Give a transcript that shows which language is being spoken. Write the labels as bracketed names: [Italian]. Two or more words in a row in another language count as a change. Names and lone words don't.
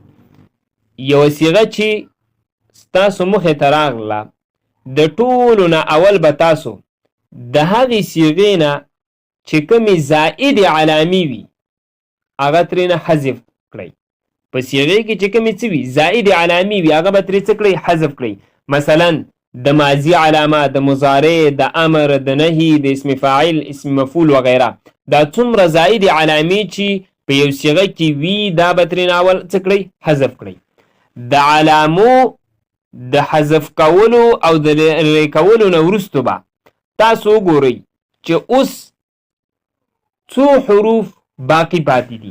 [Pashto] یوه صيغه چې ستاسو مخې ته راغله د ټولو نه اول به تاسو د هغې صيغې نه چې کومې زائد علامې وي هغه ترېنه حذف کړئ. په صيغې کې چې کومې څه وي زائد علامې وي هغه به ترې څه کړئ حذف کړئ. مثلا د ماضي علامه، د مضارع، د امر، د نهي، د اسم فاعل، اسم مفعول وغیره، دا څومره زائد علامې چې په یو صيغه کې وي دا به ترېنه اول څه کړئ حذف کړئ. د علامو د حذف کولو او د لرې کولو نه وروستو به تاسو وګورئ چې اوس څو حروف باقي پاتې دي.